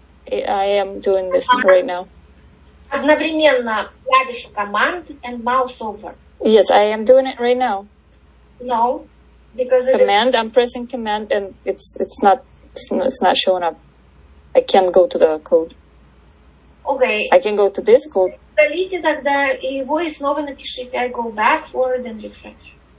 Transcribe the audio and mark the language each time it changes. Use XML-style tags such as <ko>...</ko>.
<en>I am doing this right now. Одновременно клавиша command and mouse over. Yes, I am doing it right now. No, because command. I'm pressing command, and it's not showing up. I can't go to the code. Okay. I can go to this code.</en> <ru>Удалите тогда его и снова напишите.</ru> <en>I go back, forward, and refresh.</en>